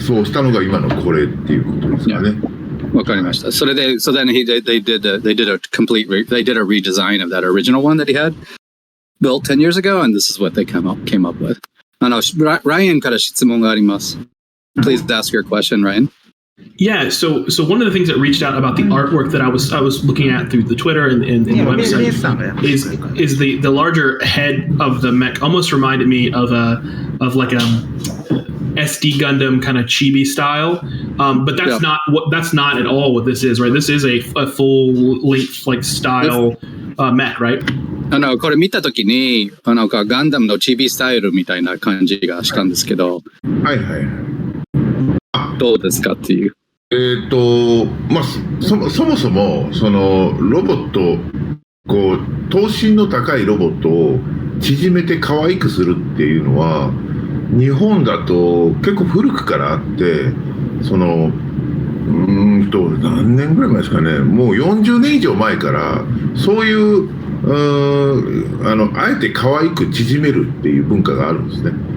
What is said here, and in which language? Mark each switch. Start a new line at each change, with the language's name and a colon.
Japanese: そうしたのが今のこれっていうことですかね。わかりました。
English: So then they did a redesign of that original one that he had built 10 years ago, and this is what they came up with.
Japanese: Ryan から質問があります。
English: Please ask your question, Ryan. Yeah, so one of the things that reached out about the artwork that I was looking at through the Twitter and the website is the larger head of the mech almost reminded me of like a SD Gundam kind of chibi style, but that's not at all what this is, right? This is a full length like style mech, right?
Japanese: これ見たときにガンダムのチビスタイルみたいな感じがしたんですけど、はいはい。どうですかっていう。そもそもそのロボットこう頭身の高いロボットを縮めて可愛くするっていうのは日本だと結構古くからあって何年ぐらい前ですかね、もう40年以上前からそういうあえて可愛く縮めるっていう文化があるんですね。